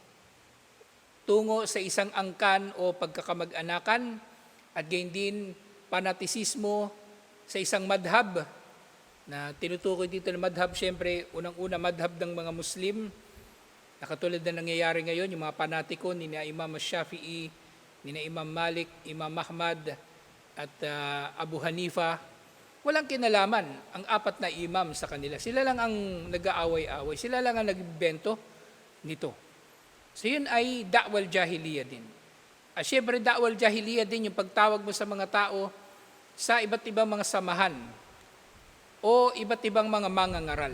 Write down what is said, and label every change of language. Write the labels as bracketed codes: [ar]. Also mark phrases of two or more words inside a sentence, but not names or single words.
[tl] tungo sa isang angkan o pagkakamag-anakan, at gayon din panatisismo sa isang madhab, na tinutukoy dito ng madhab, syempre, unang-una madhab ng mga Muslim, na katulad na nangyayari ngayon, yung mga panatiko ni Imam Shafi'i, ni Imam Malik, Imam Ahmad, at Abu Hanifa, walang kinalaman ang apat na imam sa kanila. Sila lang ang nag-aaway-away, sila lang ang nagbento nito. So yun ay [ar] دعوى الجاهلية [tl] din. At syempre [ar] دعوى الجاهلية [tl] din yung pagtawag mo sa mga tao sa iba't ibang mga samahan o iba't ibang mga mangangaral.